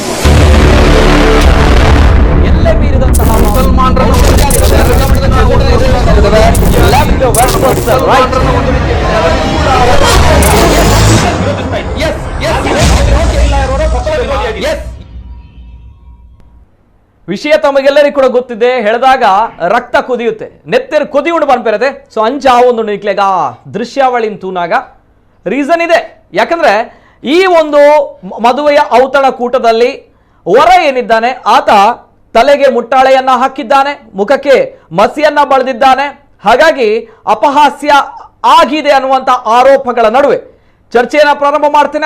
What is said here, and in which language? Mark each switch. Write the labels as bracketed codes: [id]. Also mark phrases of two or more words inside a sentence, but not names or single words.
[kn] ಎಲ್ಲೇ ಮೀರಿದಂತಹ ವಿಷಯ ತಮಗೆಲ್ಲರಿಗೂ ಕೂಡ ಗೊತ್ತಿದೆ. ಹೇಳಿದಾಗ ರಕ್ತ ಕುದಿಯುತ್ತೆ, [tcy] ನೆತ್ತೆರು ಕುದಿ ಉಂಡು ಬಂದ್ಬಿರತ್ತೆ. ಸೊ ಅಂಚ ಒಂದು ನಿಕ್ಲೆಗ ದೃಶ್ಯಾವಳಿನ ತೂನಾಗ ರೀಸನ್ ಇದೆ. [kn] ಯಾಕಂದ್ರೆ ಈ ಒಂದು ಮದುವೆಯ ಔತಣ ಕೂಟದಲ್ಲಿ ವರ ಏನಿದ್ದಾನೆ ಆತ ತಲೆಗೆ ಮುಟ್ಟಾಳೆಯನ್ನ ಹಾಕಿದ್ದಾನೆ, ಮುಖಕ್ಕೆ ಮಸಿಯನ್ನ ಬಳದಿದ್ದಾನೆ. ಹಾಗಾಗಿ ಅಪಹಾಸ್ಯ ಆಗಿದೆ ಅನ್ನುವಂತ ಆರೋಪಗಳ ನಡುವೆ ಚರ್ಚೆಯನ್ನ ಪ್ರಾರಂಭ ಮಾಡ್ತೇನೆ.